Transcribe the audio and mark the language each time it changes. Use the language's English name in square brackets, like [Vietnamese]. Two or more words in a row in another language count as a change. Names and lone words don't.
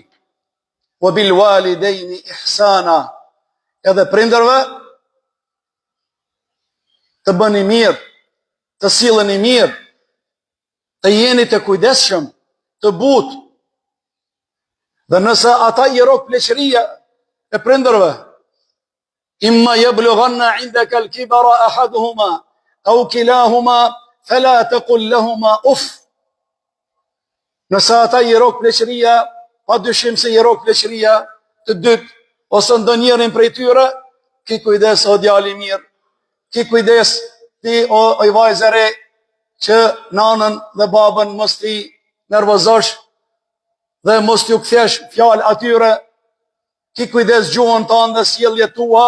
[Arabic] وبالوالدين إحسانا, [Albanian] edhe prindërve të bëni mirë, të silleni mirë, të jeni të kujdesshëm, të butë. Dhe nëse ata i rok pleqëria e prindërve, [Arabic] إما يبلغن عندك الكبر أحدهما أو كلاهما فلا تقل لهما أف. [Albanian] Nëse ata i rok pleqëria, pa dyshim se i rok pleqëria të dytë, ose ndonjërin prej tyre, ki kujdes o djali mirë, ki kujdes ti o i vajzë re, që nanën dhe babën mos ti nervozosh dhe mos t'ju kthesh fjalë atyre, ki kujdes gjuhën tënde dhe sjelljet tua.